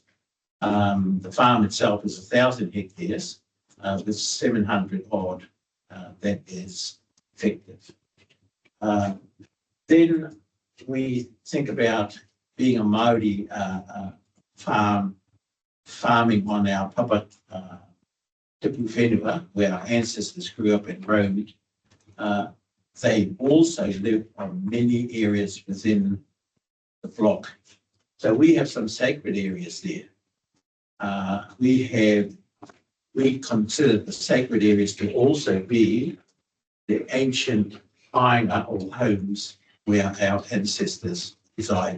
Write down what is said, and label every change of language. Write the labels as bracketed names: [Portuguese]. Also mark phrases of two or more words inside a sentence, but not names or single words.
[English] The farm itself is 1,000 hectares with 700 odd that is effective. Then we think about being a Māori farming on our [Māori] papa tipu whenua, [English] where our ancestors grew up and roamed. They also live on many areas within the block. So we have some sacred areas there. We consider the sacred areas to also be the ancient hainga or homes where our ancestors resided.